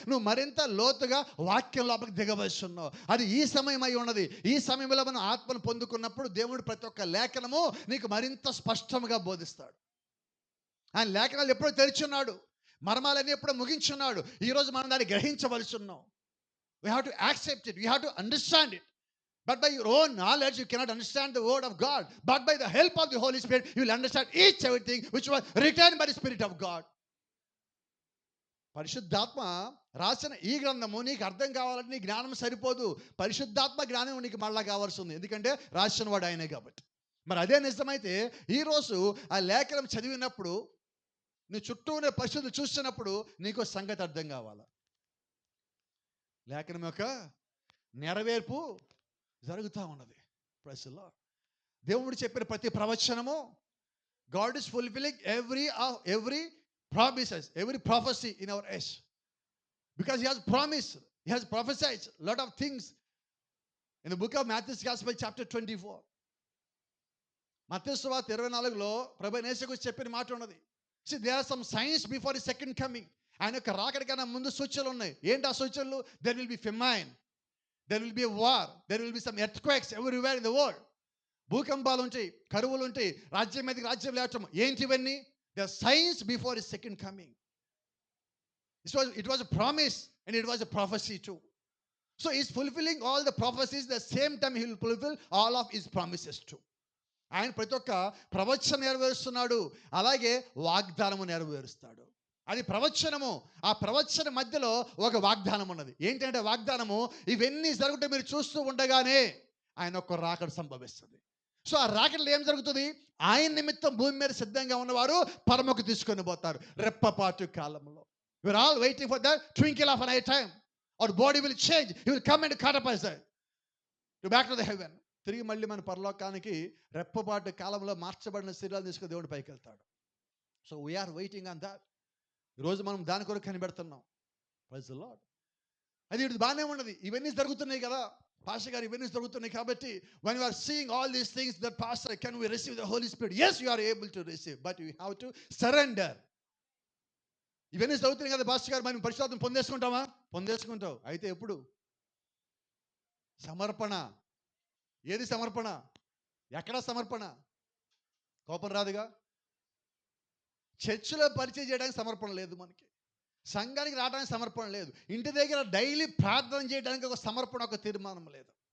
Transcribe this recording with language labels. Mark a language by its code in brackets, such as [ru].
[te] నువ్వు మరింత లోతుగా వాక్యం లోపలికి దిగవలసి ఉన్నావు. అది ఈ సమయం అయి ఉన్నది. ఈ సమయంలో మనం ఆత్మను పొందుకున్నప్పుడు దేవుడు ప్రతి ఒక్క లేఖనము నీకు మరింత స్పష్టంగా బోధిస్తాడు. ఆయన లేఖనాలు ఎప్పుడో తెరిచున్నాడు, మర్మాలన్నీ ఎప్పుడో ముగించున్నాడు. ఈరోజు మనం దాన్ని గ్రహించవలసి ఉన్నాం. [en] We have to accept it, we have to understand it. But by your own knowledge, you cannot understand the word of God. But by the help of the Holy Spirit, you will understand each everything which was written by the Spirit of God. [te] పరిశుద్ధాత్మ రాసిన ఈ గ్రంథము నీకు అర్థం కావాలంటే నీ జ్ఞానం సరిపోదు. పరిశుద్ధాత్మ జ్ఞానం నీకు మళ్ళా కావాల్సి ఉంది. ఎందుకంటే రాసిన వాడు ఆయనే కాబట్టి. మరి అదే నిజమైతే ఈరోజు ఆ లేఖనం చదివినప్పుడు, నీ చుట్టూ ఉన్న పరిస్థితులు చూస్తున్నప్పుడు నీకు సంగతి అర్థం కావాలి. లేఖనం యొక్క నెరవేర్పు జరుగుతూ ఉన్నది. [en] Praise the Lord. [te] దేవుడు చెప్పిన ప్రతి ప్రవచనము, [en] God is fulfilling every promises, every prophecy in our age, because he has promised, he has prophesied a lot of things in the book of Matthew's Gospel chapter 24. [te] మత్తయి సువార్త 24లో ప్రభువైన యేసుక్రీస్తు చెప్పిన మాట ఉన్నది. [en] See, there are some signs before his second coming. [te] ఆయన యొక్క రాకడికన్నా ముందు సూచనలు ఉన్నాయి. ఏంటి ఆ సూచనలు? [en] There will be famine, there will be a war, there will be some earthquakes everywhere in the world. [te] భూకంపాలు ఉంటాయి, కరువులు ఉంటాయి, రాజ్యం మీదకి రాజ్యం లేవటం. ఏంటి ఇవన్నీ? [en] The signs before his second coming. It was a promise and it was a prophecy too. So he's fulfilling all the prophecies, the same time he will fulfill all of his promises too. [te] ఆయన ప్రతి ఒక్క ప్రవచనం నెరవేరుస్తున్నాడు, అలాగే వాగ్దానము నెరవేరుస్తాడు. అది ప్రవచనము. ఆ ప్రవచన మధ్యలో ఒక వాగ్దానం ఉన్నది. ఏంటంటే వాగ్దానము, ఇవన్నీ జరుగుతూ మీరు చూస్తూ ఉండగానే ఆయన ఒక రాకడ సంభవిస్తుంది. సో ఆ రాకడలో ఏం జరుగుతుంది? ఆయన నిమిత్తం భూమి మీద సిద్ధంగా ఉన్నవారు పరమకు తీసుకొని పోతారు రెప్పపాటు కాలంలో. [en] We're all waiting for that twinkle of an eye time. Our body will change. He will come and catapult us to back to the heaven. [te] తిరిగి మళ్ళీ మన పరలోకానికి రెప్పపాటు కాలంలో మార్చబడిన శరీరాలు తీసుకుని దేవుడు పైకి వెళ్తాడు. [en] So we are waiting on that. [te] ఈరోజు మనం దాని కొరకు కనిపెడుతున్నాం. [en] Praise the Lord. [te] అది ఇది బాగానే ఉన్నది. ఇవన్నీ జరుగుతున్నాయి కదా పాస్టర్ గారు, ఇవన్నీ జరుగుతున్నాయి కాబట్టి [en] when you are seeing all these things, that pastor, can we receive the Holy Spirit? Yes, you are able to receive, but you have to surrender. [te] ఇవన్నీ జరుగుతున్నాయి కదా పాస్టర్ గారు, మనం పరిశుద్ధాత్మను పొందేసుకుంటామా? పొందేసుకుంటావు. అయితే ఎప్పుడు? సమర్పణ. ఏది సమర్పణ? ఎక్కడ సమర్పణ? కోపం రాదుగా. చర్చిలో పరిచయం చేయడానికి సమర్పణ లేదు, మనకి సంఘానికి రావడానికి సమర్పణ లేదు, ఇంటి దగ్గర డైలీ ప్రార్థన చేయడానికి ఒక సమర్పణ, ఒక తీర్మానం లేదు.